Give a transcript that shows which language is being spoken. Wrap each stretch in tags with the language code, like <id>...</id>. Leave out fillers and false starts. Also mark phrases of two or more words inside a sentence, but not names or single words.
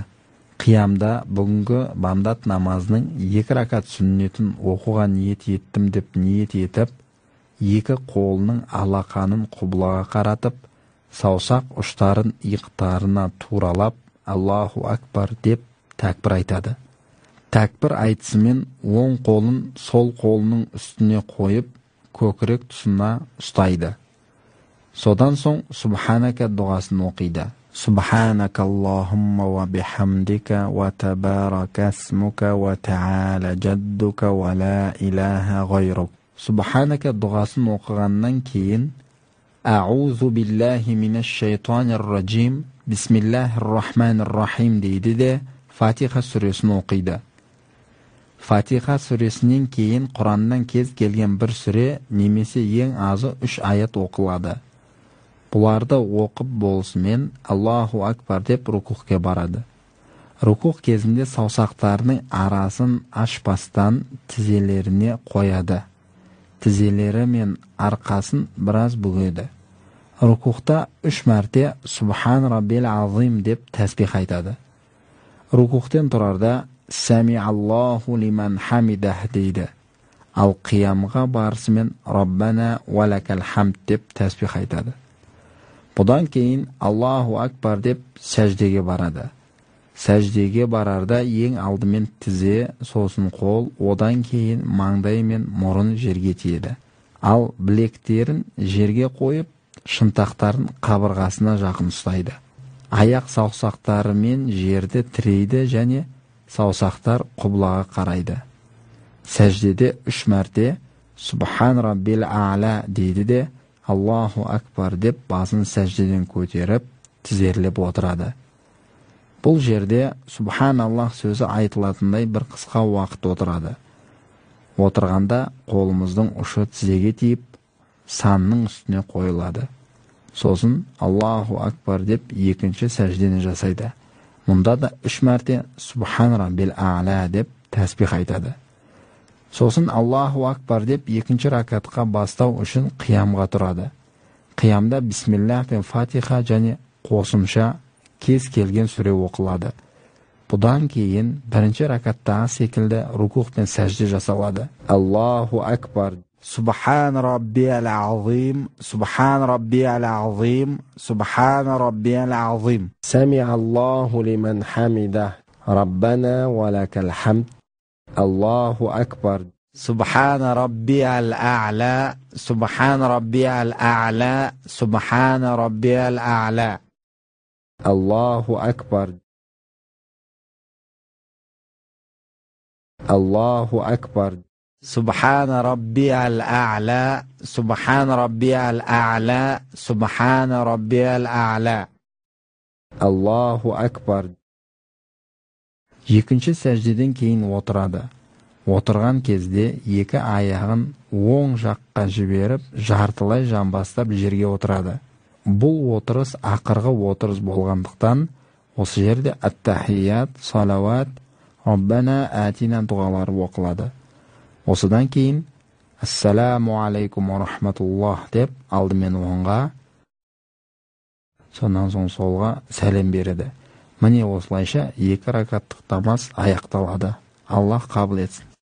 <kk>Қиямда бүгінгі бамдат намазының 2 ракат сүннетін оқуға ниет еттім деп ниет етіп, 2 қолының алақанын құбылаға қаратып, саусақ ұштарын иықтарына туралап,</kk> <ar>الله أكبر</ar> <kk>деп тәкбір айтады. Тәкбір айтысымен оң қолын сол қолының үстіне қойып, көкірек тұсына ұстайды. Содан соң Субханака дұғасын оқиды.</kk> <ar>سبحانك اللهم وبحمدك وتبارك اسمك وتعالى جدك ولا إله غيرك.</ar> <kk>Субханака дұғасын оқығаннан кейін</kk> <ar>أعوذ بالله من الشيطان الرجيم بسم الله الرحمن الرحيم</ar> <kk>дейді де Фатиха сүресін оқиды. Фатиха сүресінен кейін Құраннан кез келген бір сүре немесе ең азы 3 аят оқылады. Бұларды оқып болысымен</kk> <ar>الله أكبر</ar> <kk>деп рукухке барады. Рукух кезінде саусақтарының арасын ашпастан тізелеріне қояды. Тізелері мен арқасын біраз бүгеді. Рукухта 3 мәрте</kk> <ar>سبحان ربي العظيم</ar> <kk>деп тәсбих айтады. Рукухтен тұрарда</kk> <ar>سمع الله لمن حمده</ar> <kk>дейді. Ал қиямға барысымен</kk> <ar>ربنا ولك الحمد</ar> <kk>деп тәсбих айтады. Бұдан кейін</kk> <ar>الله أكبر</ar> <kk>деп сәждеге барады. Сәждеге барарда ең алдымен тізе, сосын қол, одан кейін маңдай мен мұрын жерге тиеді. Ал білектерін жерге қойып, шынтақтарын қабырғасына жақын ұстайды. Аяқ саусақтарымен жерді тірейді және саусақтар құбылаға қарайды. Сәждеде 3 мәрте</kk> <ar>سبحان ربي الأعلى</ar> <kk>дейді де</kk> <ar>الله أكبر</ar> <kk>деп басын сәждеден көтеріп, тізерлеп отырады. Бұл жерде Субханаллах сөзі айтылатындай бір қысқа уақыт отырады. Отырғанда қолымыздың ұшы тізеге тиіп, санның үстіне қойылады. Сосын</kk> <ar>الله أكبر</ar> <kk>деп екінші сәждені жасайды. Мұнда да 3 мәрте</kk> <ar>سبحان ربي الأعلى</ar> <kk>деп тәсбих айтады. Сосын</kk> <ar>الله أكبر</ar> <kk>деп екінші ракатқа бастау үшін қиямға тұрады. Қиямда Бисмиллах пен Фатиха және қосымша кез келген сүре оқылады. Бұдан кейін бірінші ракаттағы секілді рукух пен сәжде жасалады.</kk> <ar>الله أكبر. سبحان ربي العظيم سبحان ربي العظيم سبحان ربي العظيم. سمع الله لمن حمده ربنا ولك الحمد. الله أكبر. سبحان ربي الأعلى سبحان ربي الأعلى سبحان ربي الأعلى. الله أكبر الله أكبر. سبحان ربي الأعلى سبحان ربي الأعلى سبحان ربي الأعلى الله أكبر.</ar> <kk>Екінші сәждеден кейін отырады. Отырған кезде 2 аяғын оң жаққа жіберіп, жартылай жамбастап жерге отырады. Бұл отырыс ақырғы отырыс болғандықтан, осы жерде ат-тахият, салават,</kk> <ar>ربنا آتنا</ar> <kk>дұғалары оқылады. Осыдан кейін</kk> <ar>السلام عليكم ورحمة الله</ar> <kk>деп алдымен оңға, сонан соң солға сәлем береді. Міне осылайша 2 ракаттық намаз аяқталады. Аллах қабыл етсін.</kk>